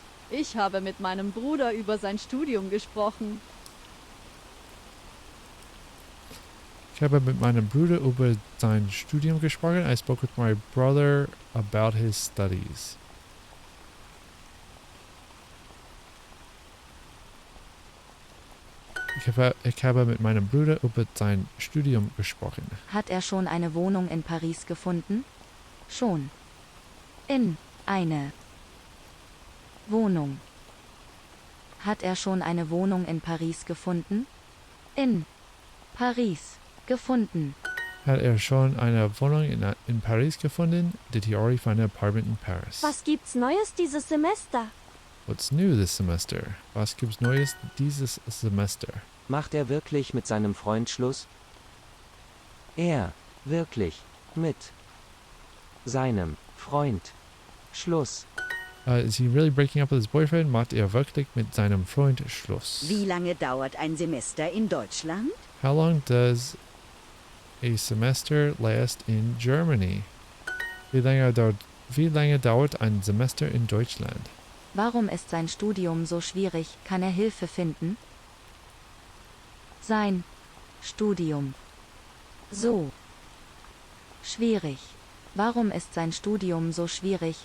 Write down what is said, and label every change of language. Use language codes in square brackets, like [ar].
[de] Ich habe mit meinem Bruder über sein Studium gesprochen. Ich habe mit meinem Bruder über sein Studium gesprochen. [en] I spoke with my brother about his studies. [de] Ich habe mit meinem Bruder über sein Studium gesprochen. Hat er schon eine Wohnung in Paris gefunden? Schon. In eine Wohnung. Hat er schon eine Wohnung in Paris gefunden? In Paris gefunden. Hat er schon eine Wohnung in Paris gefunden? [en] Did he already find an apartment in Paris? [de] Was gibt's Neues dieses Semester? [en] What's new this semester? [de] Was gibt's Neues dieses Semester? Macht er wirklich mit seinem Freund Schluss? Er wirklich mit seinem Freund Schluss. [en] Is he really breaking up with his boyfriend? [de] Macht er wirklich mit seinem Freund Schluss? Wie lange dauert ein Semester in Deutschland? [en] How long does a semester last in Germany? [de] Wie lange dauert ein Semester in Deutschland? Warum ist sein Studium so schwierig? Kann er Hilfe finden? Sein Studium so schwierig. Warum ist sein Studium so schwierig?